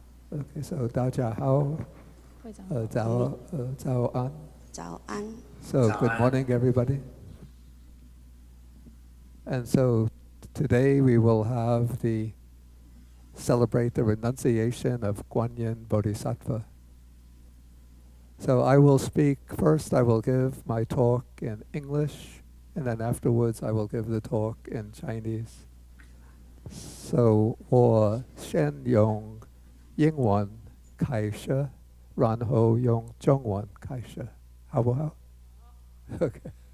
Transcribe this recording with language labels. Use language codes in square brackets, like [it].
[zh] Okay, so 大家好，早安。早安。 [en] So good morning, everybody. And so today we will celebrate the renunciation of Guanyin Bodhisattva. So I will speak first. I will give my talk in English, and then afterwards I will give the talk in Chinese. [zh] So 我先用英文开始，然后用中文开始，好不好？Okay.